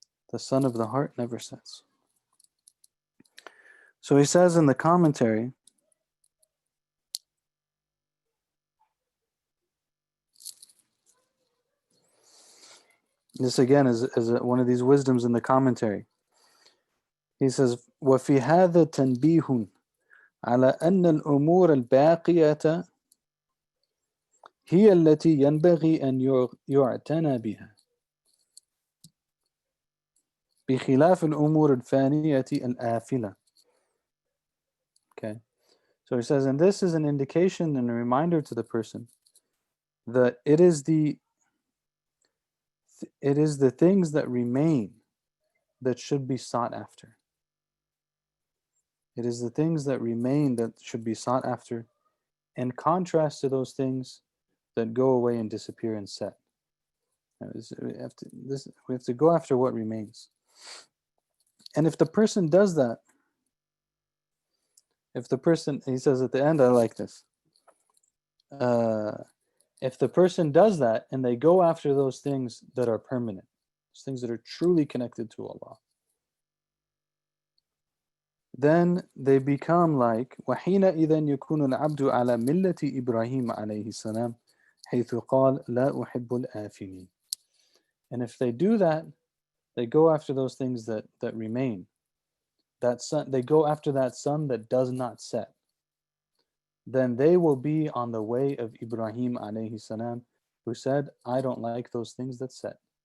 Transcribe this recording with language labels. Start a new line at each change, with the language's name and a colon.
English: The sun of the heart never sets. So he says in the commentary, this again is one of these wisdoms in the commentary. He says,
Arabic: وَفِي هَذَا تَنْبِيهٌ على أن الأمور الباقية هي التي ينبغي أن يعتنى بها بخلاف الأمور الفانية الآفلة.
English: Okay. So he says, and this is an indication and a reminder to the person that it is the things that remain that should be sought after. It is the things that remain that should be sought after, in contrast to those things that go away and disappear and set. We have to go after what remains. And if the person does that, he says at the end, I like this. If the person does that and they go after those things that are permanent, things that are truly connected to Allah. Then they become like
Arabic: وحينئذ يكون العبد على ملة إبراهيم عليه السلام حيث قال لا أحب الآفلين.
English: And if they do that, they go after those things that remain. That sun, they go after that sun that does not set. Then they will be on the way of Ibrahim alayhi salam, who said, I don't like those things that set.